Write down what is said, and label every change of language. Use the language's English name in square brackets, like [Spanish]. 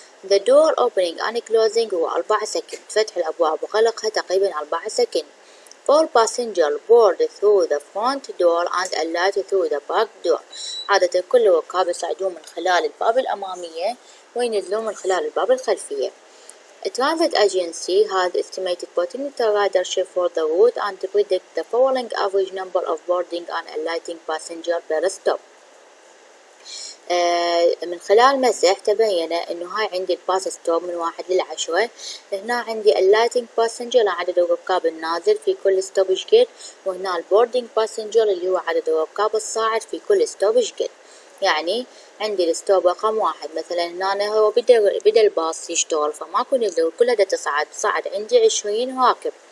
[English] the door opening and closing [Arabic] هو 4 سكند، فتح الابواب وغلقها تقريبا 4 سكند. [English] all passenger board through the front door and alight through the back door، [Arabic] عادة كل الركاب يصعدون من خلال الباب الأمامية وينزلون من خلال الباب الخلفية. [English] A transit agency has estimated potential ridership for the route and to predict the following average number of boarding and alighting passenger per stop. [Arabic] من خلال مسح تبين انه هاي عندي الباس ستوب من 1 ل10، هنا عندي اللايتنج باسنجر عدد الركاب النازل في كل ستوب شقد، وهنا البوردنج باسنجر اللي هو عدد الركاب الصاعد في كل ستوب شقد. يعني عندي الستوب رقم 1 مثلا هنا هو بدا الباص يشتغل فماكو نزول كلها دا صعد عندي 20 راكب.